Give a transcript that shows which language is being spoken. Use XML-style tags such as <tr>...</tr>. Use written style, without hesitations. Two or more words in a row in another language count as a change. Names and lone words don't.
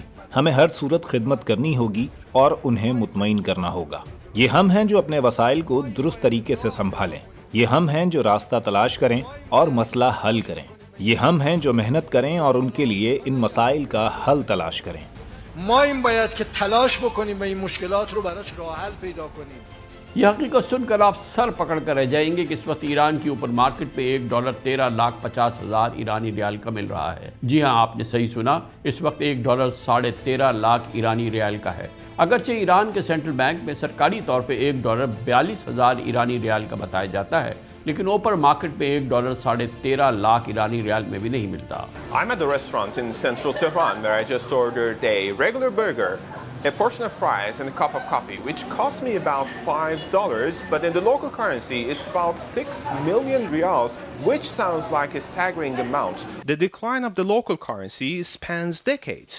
<ur>ہمیں ہر صورت خدمت کرنی ہوگی اور انہیں مطمئن کرنا ہوگا۔ یہ ہم ہیں جو اپنے وسائل کو درست طریقے سے سنبھالیں، یہ ہم ہیں جو راستہ تلاش کریں اور مسئلہ حل کریں، یہ ہم ہیں جو محنت کریں اور ان کے لیے ان مسائل کا حل تلاش کریں۔</ur> <fa>ما این باید که تلاش بکنیم و این مشکلات رو براش راه حل پیدا کنیم۔</fa> <ur>یہ حقیقت سن کر آپ سر پکڑ کر رہ جائیں گے کہ اس وقت ایران کی</ur> <en>open market</en> <ur>پہ $1 13,50,000 ایرانی ریال کا مل رہا ہے۔ جی ہاں، آپ نے صحیح سنا، اس وقت $1 13.5 لاکھ ایرانی ریال کا ہے۔ اگرچہ ایران کے</ur> <en>central bank</en> <ur>میں سرکاری طور پہ $1 42,000 ایرانی ریال کا بتایا جاتا ہے، لیکن</ur> <en>open market</en> <ur>پہ $1 13.5 لاکھ ایرانی ریال میں بھی نہیں ملتا۔</ur> <en>I'm at the restaurant in central Tehran where I just ordered a regular burger, a portion of fries and a cup of coffee, which cost me about $5, but in the local currency it's about 6 million riyals, which sounds like a staggering amount. The decline of the local currency spans decades.</en>